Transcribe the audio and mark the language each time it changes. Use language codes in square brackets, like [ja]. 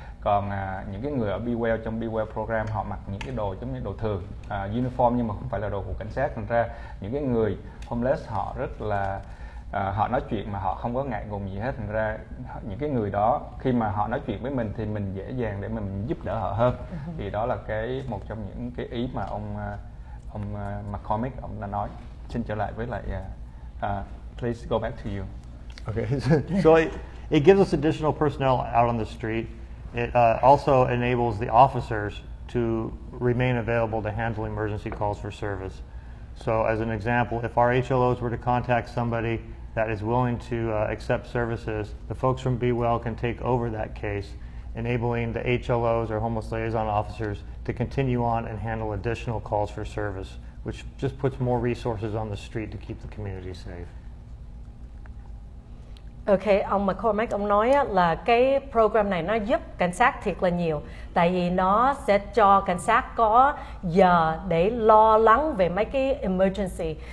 [vi] Còn những cái người ở Be Well trong Be Well program họ mặc những cái đồ giống như đồ thường, uniform nhưng mà không phải là đồ của cảnh sát, thành ra những cái người homeless họ rất là họ nói chuyện mà họ không có ngại ngùng gì hết, thành ra những cái người đó khi mà họ nói chuyện với mình thì mình dễ dàng để mình giúp đỡ họ hơn. Thì đó là một trong những cái ý mà ông McCormick ông đã nói. xin trở lại với lại [en] please go back to you. Okay, so it gives us additional personnel out on the street. It also enables the officers to remain available to handle emergency calls for service. So as an example, if our HLOs were to contact somebody that is willing to accept services, the folks from Be Well can take over that case, enabling the HLOs or homeless liaison officers to continue on and handle additional calls for service, which just puts more resources on the street to keep the community safe. [vi] Ok, ông McCormack ông nói á, là cái program này nó giúp cảnh sát thiệt là nhiều, tại vì nó sẽ cho cảnh sát có giờ để lo lắng về mấy cái emergency.